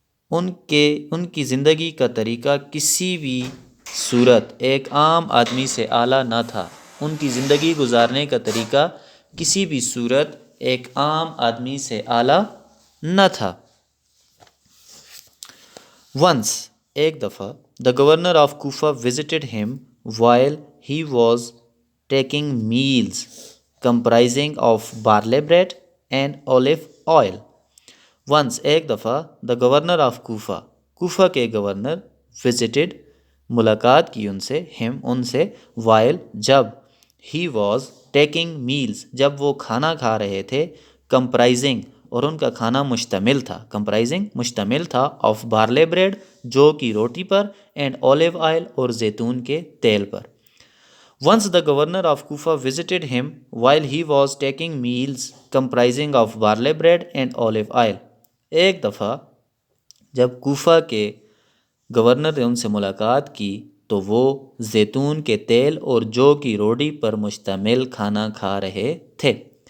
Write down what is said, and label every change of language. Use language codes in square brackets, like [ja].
[ur] ان کی زندگی کا طریقہ کسی بھی صورت ایک عام آدمی سے اعلیٰ نہ تھا. ان کی زندگی گزارنے کا طریقہ کسی بھی صورت ایک عام آدمی سے اعلیٰ نہ تھا. [en] Once, [ur] ایک دفعہ, [en] the governor of Kufa visited him while he was taking meals comprising of barley bread and olive oil. [ur] Once, ایک دفعہ, [en] the governor of Kufa, [ur] Kufa کے گورنر, visited, ملاقات کی ان سے, him, ان سے, while, جب, [en] he was taking meals, [ur] جب وہ کھانا کھا رہے تھے, comprising, اور ان کا کھانا مشتمل تھا, comprising, مشتمل تھا, [en] of barley bread, [ur] جو کی روٹی پر, [en] and olive oil, [ur] اور زیتون کے تیل پر. [en] Once the governor of Kufa visited him while he was taking meals comprising of barley bread and olive oil. [ur] ایک دفعہ جب کوفہ کے گورنر نے ان سے ملاقات کی تو وہ زیتون کے تیل اور جو کی روٹی پر مشتمل کھانا کھا رہے تھے.